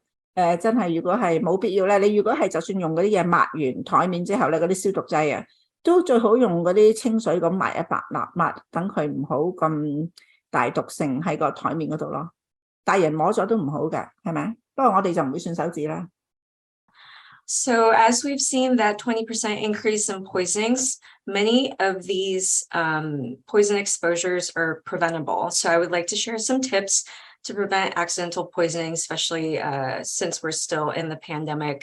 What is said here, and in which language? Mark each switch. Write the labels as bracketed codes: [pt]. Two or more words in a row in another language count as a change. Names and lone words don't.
[yue] 真係如果係冇必要咧，你如果係就算用嗰啲嘢抹完台面之後咧，嗰啲消毒劑啊，都最好用嗰啲清水咁抹一抹，等佢唔好咁大毒性喺個台面嗰度咯。大人摸咗都唔好㗎，係咪？不過我哋就唔會算手指啦。 [en] So as we've seen that 20% increase in poisonings, many of these poison exposures are preventable. So I would like to share some tips to prevent accidental poisoning, especially since we're still in the pandemic.